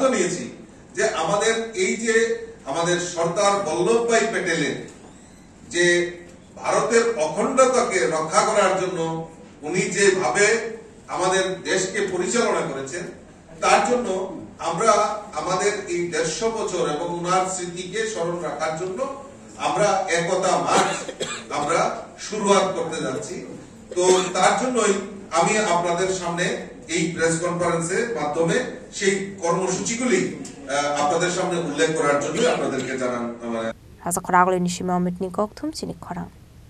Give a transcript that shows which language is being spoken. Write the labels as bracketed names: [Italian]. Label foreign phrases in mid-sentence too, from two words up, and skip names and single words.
[Bangla] নিয়েছি যে আমাদের এই যে আমাদের সর্দার বল্লভভাই প্যাটেলের যে ভারতের অখণ্ডতাকে রক্ষা করার জন্য উনি যেভাবে আমাদের দেশকে পরিচালনা করেছেন তার জন্য আমরা আমাদের এই 150 বছর এবং উনার স্মৃতিকে স্মরণ রাখার জন্য আমরা একতা মার্চ আমরা শুরুয়াত করতে যাচ্ছি। তো তার জন্যই আমি আপনাদের সামনে এই [English] press conferenceের [Bangla] মাধ্যমে সেই কর্মসূচিগুলি আপনাদের সামনে উল্লেখ করার জন্য আপনাদেরকে জানান। [Kok Borok] Rasa khoraguli ni shima mitni kokthum chini khorang.